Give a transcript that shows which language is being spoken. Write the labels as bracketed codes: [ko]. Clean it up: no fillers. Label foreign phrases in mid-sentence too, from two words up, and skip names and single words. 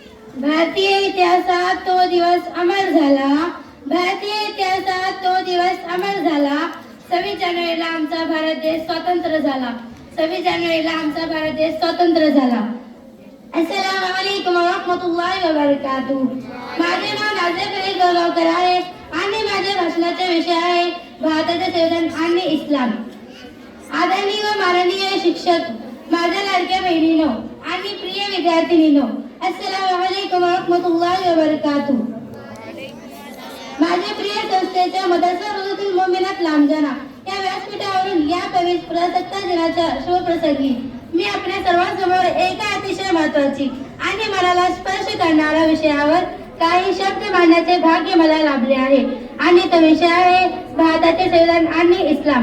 [mr] भारतीय इतिहासात तो दिवस अमर झाला. भारतीय इतिहासात तो दिवस अमर झाला. 26 जानेवारीला आमचा भारत देश स्वतंत्र झाला. 26 जानेवारीला आमचा भारत देश स्वतंत्र झाला. [ar] السلام عليكم ورحمة الله وبركاته. [mr] माझे नाव नाझिया फरीद गोगावकर आहे आणि माझ्या भाषणाचा विषय आहे भारताचे संविधान आणि इस्लाम. आदरणीय व माननीय शिक्षक, माझ्या लाडक्या बहिणींनो आणि प्रिय विद्यार्थिनींनो, [ar] السلام عليكم ورحمة الله وبركاته. [mr] माझ्या प्रिय संस्थेच्या मदरसा रोजातुल मोमिनात लांबजाना या व्यासपीठावरून या पवित्र प्रजासत्ताक दिनाच्या शुभप्रसंगी मी आपल्या सर्वांसमोर एका अतिशय महत्त्वाची आणि मनाला स्पर्श करणाऱ्या विषयावर काही शब्द मांडण्याचे भाग्य मला लाभले आहे आणि तो विषय आहे भारताचे संविधान आणि इस्लाम.